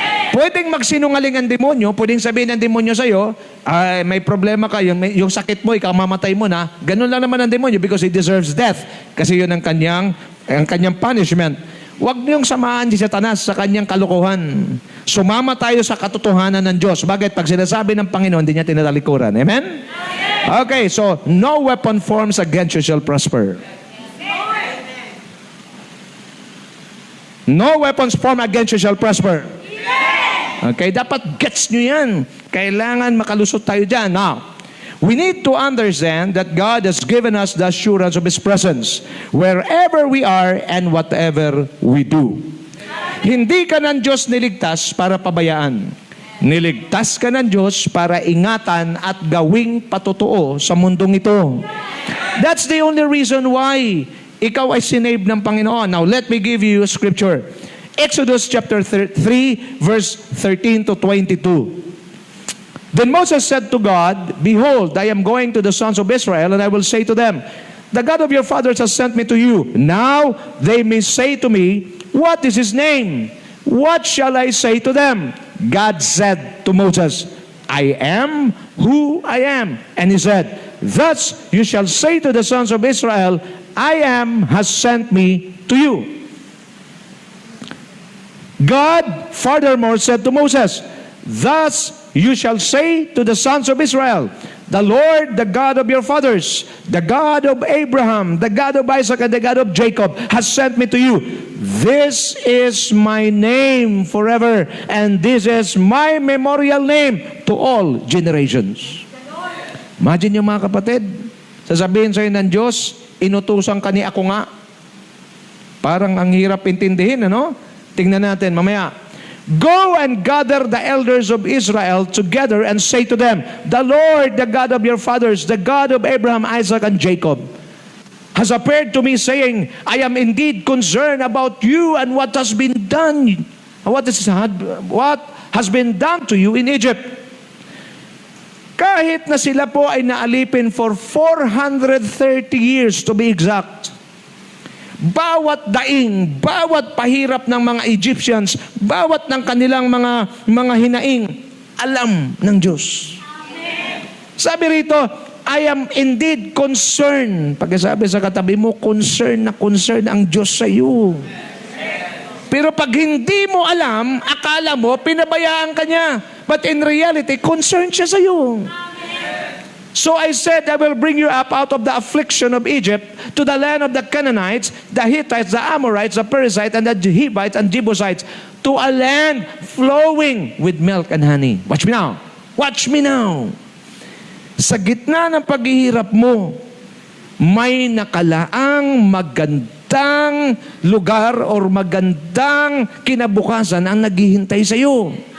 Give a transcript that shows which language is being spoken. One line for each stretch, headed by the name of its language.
Filipino: Pwedeng magsinungaling ang demonyo, pwedeng sabihin ng demonyo sa'yo, ay, may problema ka, yung sakit mo, ikaw mamatay mo na. Ganun lang naman ang demonyo
English: because he deserves death.
Filipino: Kasi yun ang kanyang punishment. Huwag niyong samahan si Satanas sa kanyang kalokohan. Sumama tayo sa katotohanan ng Diyos. Bakit? Pag sinasabi ng Panginoon, hindi niya tinatalikuran. Amen?
English: Okay, so, no weapon forms against you shall prosper. No weapons formed against you shall prosper.
Filipino: Okay, dapat gets nyo yan. Kailangan makalusot tayo dyan.
English: Now, we need to understand that God has given us the assurance of His presence wherever we are and whatever we do.
Filipino: Hindi ka ng Diyos niligtas para pabayaan. Niligtas ka ng Diyos para ingatan at gawing patotoo sa mundong ito.
English: That's the only reason why
Filipino: ikaw ay sinave ng Panginoon.
English: Now, let me give you a scripture. Exodus chapter 3, verse 13 to 22. Then Moses said to God, Behold, I am going to the sons of Israel, and I will say to them, The God of your fathers has sent me to you. Now they may say to me, What is his name? What shall I say to them? God said to Moses, I am who I am. And he said, Thus you shall say to the sons of Israel, I am has sent me to you. God furthermore said to Moses, Thus you shall say to the sons of Israel, The Lord, the God of your fathers, the God of Abraham, the God of Isaac, and the God of Jacob, has sent me to you. This is my name forever, and this is my memorial name to all generations.
Filipino: Imagine yung mga kapatid, sasabihin sa'yo ng Diyos, inutusan ka ni ako nga. Parang ang hirap intindihin, ano? Tingnan natin mamaya.
English: Go and gather the elders of Israel together and say to them, The Lord, the God of your fathers, the God of Abraham, Isaac, and Jacob, has appeared to me saying, I am indeed concerned about you and what has been done. What has been done to you in Egypt.
Filipino: Kahit na sila po ay naalipin
English: for 430 years to be exact.
Filipino: Bawat daing, bawat pahirap ng mga Egyptians, bawat ng kanilang mga hinaing, alam ng Diyos. Amen. Sabi rito,
English: I am indeed concerned.
Filipino: Pagkasabi sa katabi mo, concern ang Diyos sa iyo. Pero pag hindi mo alam, akala mo, pinabayaan ka niya.
English: But in reality, concerned
Filipino: siya sa iyo.
English: So I said, I will bring you up out of the affliction of Egypt to the land of the Canaanites, the Hittites, the Amorites, the Perizzites, and the Hivites and Jebusites, to a land flowing with milk and honey. Watch me now. Watch me now.
Filipino: Sa gitna ng paghihirap mo, may nakalaang magandang lugar or magandang kinabukasan ang naghihintay sa iyo.